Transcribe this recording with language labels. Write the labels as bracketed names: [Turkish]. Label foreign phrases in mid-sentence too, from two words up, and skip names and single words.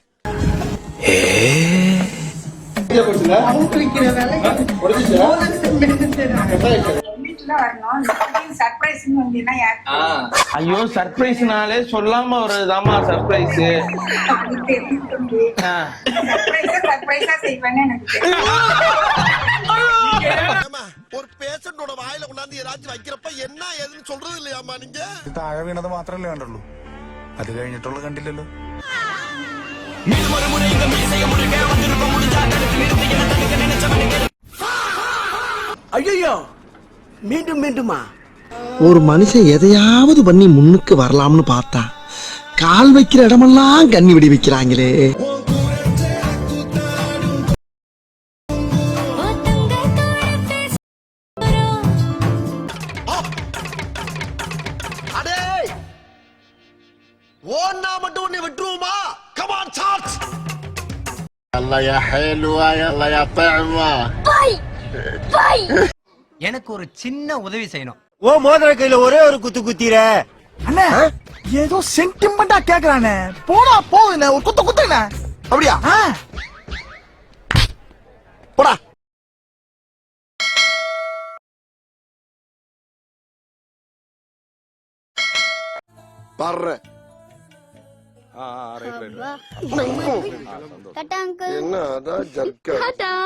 [Tamil] ஐயோ சர்ப்ரைஸ்னாலே சொல்லாம ஒரு தாமா சர்ப்ரைஸ். ஒரு பேஷண்டோட வாயில கொண்டாந்து ஏதாச்சும் வைக்கிறப்ப என்ன ஏதுன்னு சொல்றது இல்லையாமா நீங்க? [Malayalam] താഴെ വീണത് മാത്രല്ലേ കണ്ടുള്ളൂ, അത് കഴിഞ്ഞിട്ടുള്ള കണ്ടില്ലല്ലോ. [Tamil] ஐயோ மீண்டும் மீண்டுமா? ஒரு மனுஷன் எதையாவது பண்ணி முன்னுக்கு வரலாம்னு பார்த்தா கால் வைக்கிற இடமெல்லாம் கண்ணி விடி வைக்கிறாங்களே. அடே ஓன்னா மட்டும் உன்னை விட்டுருவோமா? [English] come on charge. [Arabic] الله يا حلوة يلا يا طعمة. [Tamil] எனக்கு ஒரு சின்ன உதவி செய்யணும். ஓ மோதிர கையில ஒரே ஒரு குத்து குத்திர. அண்ணா ஏதோ சென்டிமெண்டா கேக்குறானே. போடா போகுதுண்ணே, ஒரு குத்து குத்துண்ணே. அப்படியா? போடா. பாரு என்ன அதான் ஜர்க்கா.